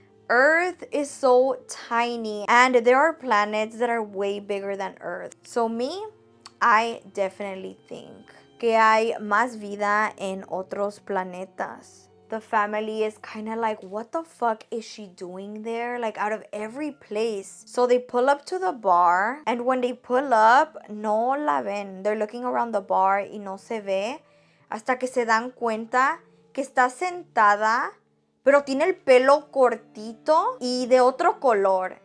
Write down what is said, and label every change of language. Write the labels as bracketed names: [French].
[English] Earth is so tiny and there are planets that are way bigger than Earth. So me, I definitely think [Spanish] que hay más vida en otros planetas. [English] The family is kind of like, what the fuck is she doing there? Like out of every place. So they pull up to the bar and when they pull up, [Spanish] no la ven. [English] They're looking around the bar [Spanish] y no se ve hasta que se dan cuenta que está sentada pero tiene el pelo cortito y de otro color.